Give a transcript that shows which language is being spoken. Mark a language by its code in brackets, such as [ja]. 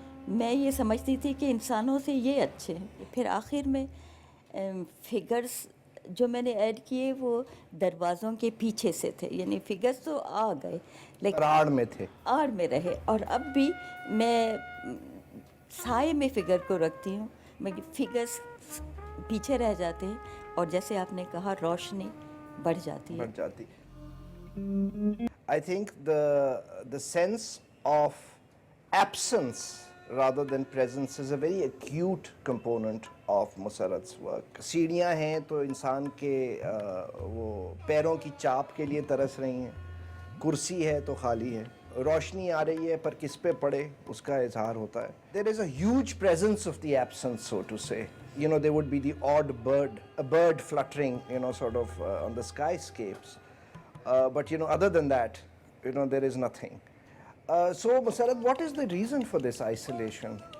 [hi] मैं ये समझती थी कि इंसानों से ये अच्छे हैं। फिर आखिर में फिगर्स जो मैंने ऐड किए वो दरवाज़ों के पीछे से थे, यानी फिगर्स तो आ गए लेकिन आड़ में रहे। और अब भी मैं साए में फिगर को रखती हूँ, मैं फिगर्स पीछे रह जाते हैं और जैसे आपने कहा रोशनी बढ़ जाती है। [en] I think the sense of absence rather than presence is a very acute component of Musarrat's work. [hi] सीढ़ियाँ हैं तो इंसान के वो पैरों की चाप के लिए तरस रही हैं, कुर्सी है तो खाली है, रोशनी आ रही है पर किस पे पड़े उसका इजहार होता है. [en] There is a huge presence of the absence, so to say. You know, there would be the odd bird, a bird fluttering, you know, sort of on the skyscapes. But, you know, other than that, you know, there is nothing. So, Musarrat, what is the reason for this isolation?